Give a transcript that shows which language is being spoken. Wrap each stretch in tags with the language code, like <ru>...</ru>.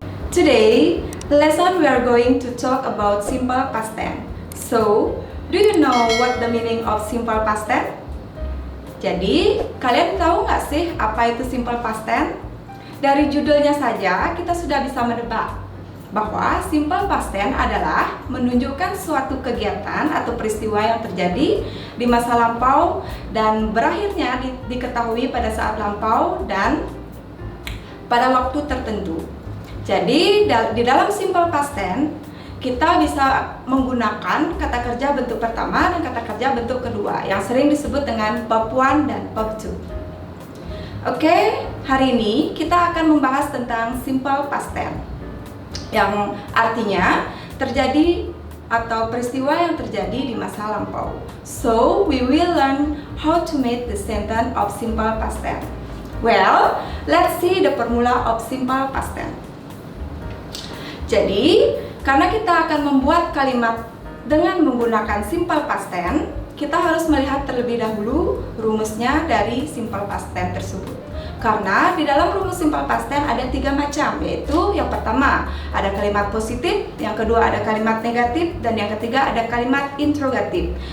<en>Today, lesson we are going to talk about simple past tense. So, do you know what the meaning of simple past tense?</en> <id>Jadi, kalian tahu nggak sih apa itu simple past tense? Dari judulnya saja kita sudah bisa menebak bahwa simple past tense adalah menunjukkan suatu kegiatan atau peristiwa yang terjadi di masa lampau dan berakhirnya diketahui pada saat lampau dan pada waktu tertentu. Jadi di dalam simple past tense kita bisa menggunakan kata kerja bentuk pertama dan kata kerja bentuk kedua yang sering disebut dengan verb 1 dan verb 2. Oke, hari ini kita akan membahas tentang simple past tense yang artinya terjadi atau peristiwa yang terjadi di masa lampau.</id> <en>So, we will learn how to make the sentence of simple past tense. Well, let's see the formula of simple past tense.</en> <id>Jadi, karena kita akan membuat kalimat dengan menggunakan simple past tense, kita harus melihat terlebih dahulu rumusnya dari simple past tense tersebut. Karena di dalam rumus simple past tense ada 3 macam, yaitu yang pertama ada kalimat positif, yang kedua ada kalimat negatif, dan yang ketiga ada kalimat interrogatif.</id>